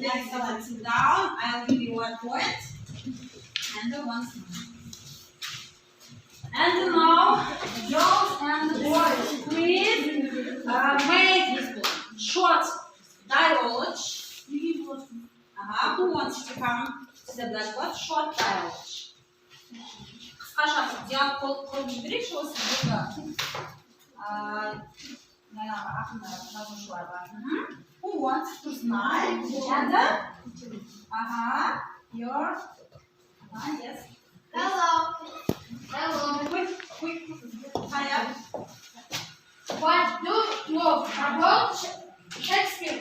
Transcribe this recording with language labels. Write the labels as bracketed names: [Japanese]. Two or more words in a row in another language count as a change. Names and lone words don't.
[English] Excellent. Sit down. I'll give you 1 point. And 1 smile. And now, girls and boys, please make short dialogue. Who wants to come to the blackboard? Short dialogue. [Kazakh] Қысқаша диалог қылып жіберейікші осы жердегі жаңағы ақындар жазушылар бар. [English] Who wants to smile? And your yes. Hello. Quick. Hurry up. What do you know about Shakespeare?